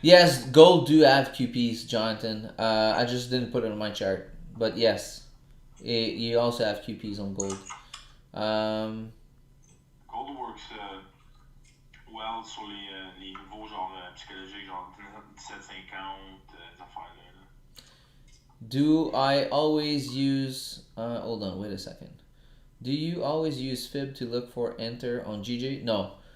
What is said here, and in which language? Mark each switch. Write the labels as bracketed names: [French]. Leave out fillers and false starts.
[English] Yes, gold do have QPs, Jonathan. I just didn't put it on my chart, but yes, you also have QPs on gold. Gold works well [French] well sur les niveaux genre psychologiques, genre 17,50, des affaires-là. [English] Do I always use hold on, wait a second. Do you always use fib to look for enter on GJ? No.